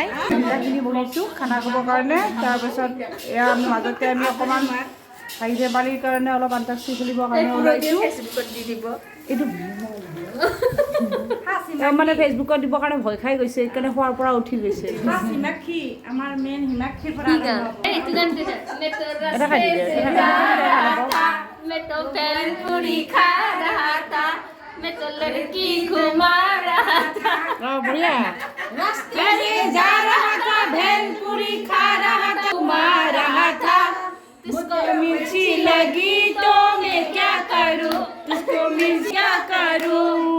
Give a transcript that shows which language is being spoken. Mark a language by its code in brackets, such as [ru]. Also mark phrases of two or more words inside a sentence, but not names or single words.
[as] খিনি বনাইছোঁ খানা খাবৰ কাৰণে তাৰপিছত এয়া মাজতে আমি অকণমান হাইজে বালিৰ কাৰণে অলপ আন্তাক্ষৰী খেলিবৰ কাৰণে ওলাইছোঁ এইটো মানে ফেচবুকত দিবৰ কাৰণে ভয় খাই গৈছে সেইকাৰণে খোৱাৰ পৰা উঠি গৈছে হিমাক্ষী আমাৰ মেইন হিমাক্ষীৰ পৰা এটা খাই দিলে [hi] मैं तो बेलपूरी खा रहा था मैं तो लड़की घुमा रहा था बढ़िया रास्ते में जा रहा था भेलपूरी खा रहा था घुमा रहा था तुझको मिर्ची लगी तो मैं क्या करूं तुझको मिर्ची क्या करूं